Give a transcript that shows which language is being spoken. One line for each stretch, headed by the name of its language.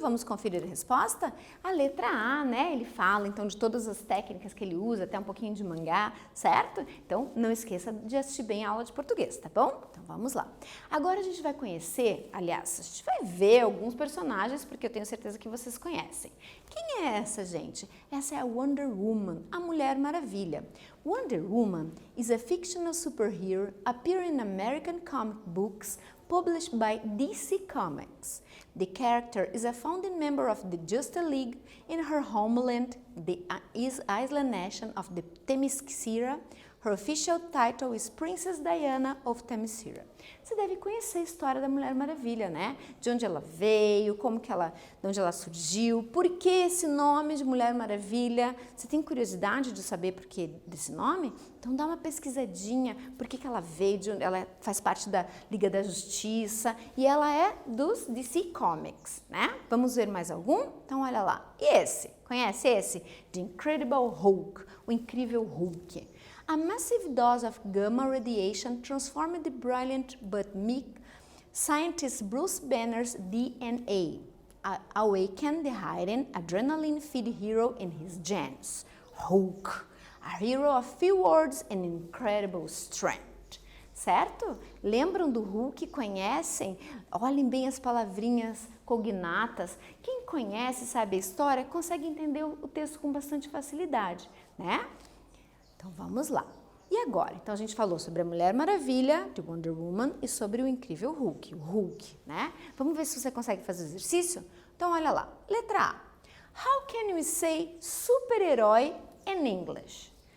Portuguese: Vamos conferir a resposta? A letra A, né? Ele fala então de todas as técnicas que ele usa, até um pouquinho de mangá, certo? Então não esqueça de assistir bem a aula de português, tá bom? Então vamos lá. Agora a gente vai conhecer, aliás, a gente vai ver alguns personagens porque eu tenho certeza que vocês conhecem. Quem é essa, gente? Essa é a Wonder Woman, a Mulher Maravilha.
English: Wonder Woman is a fictional superhero appearing in American comic books published by DC Comics. The character is a founding member of the Justice League in her homeland, the island nation of the Themyscira. Her official title is Princess Diana of Themyscira.
Portuguese: Você deve conhecer a história da Mulher Maravilha, né? De onde ela veio, de onde ela surgiu, por que esse nome de Mulher Maravilha? Você tem curiosidade de saber por que desse nome? Então dá uma pesquisadinha, por que ela veio, ela faz parte da Liga da Justiça e ela é dos DC Comics, né? Vamos ver mais algum? Então olha lá. E esse? Conhece esse? The Incredible Hulk, o Incrível Hulk.
English: A massive dose of gamma radiation transformed the brilliant but meek scientist Bruce Banner's DNA, awakened the hidden adrenaline-fed hero in his genes, Hulk, a hero of few words and incredible strength.
Portuguese: Certo? Lembram do Hulk? Conhecem? Olhem bem as palavrinhas cognatas. Quem conhece, sabe a história, consegue entender o texto com bastante facilidade, né? Então vamos lá. E agora? Então a gente falou sobre a Mulher Maravilha, de Wonder Woman, e sobre o Incrível Hulk, o Hulk, né? Vamos ver se você consegue fazer o exercício? Então olha lá. Letra A.
English: How can we say super-herói in English?